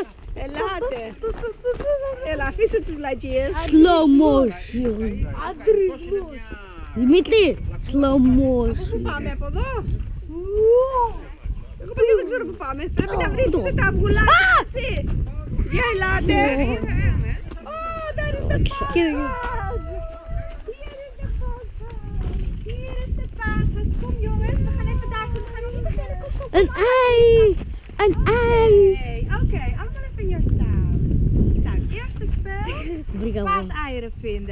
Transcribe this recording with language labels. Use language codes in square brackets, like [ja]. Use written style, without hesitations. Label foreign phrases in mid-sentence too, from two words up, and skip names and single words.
[el] Ελάτε. Έλα, αφήστε τις βλακίες. [en] Slow motion. [el] Αντρισμός. Δημήτρη, [en] slow motion. [el] Πάμε από εδώ. Εγώ παιδιά δεν ξέρω που πάμε. Πρέπει να βρίσκετε τα αυγουλάκια, έτσι. Για ελάτε. Ω, [nl] daar is de paashaas. Hier is de paashaas. Kom jongens, we gaan even daar zo. We gaan nog niet beginnen. Kom. Een ei. Een ei. Oké, allemaal even hier staan. Nou, het eerste spel. Paaseieren vinden.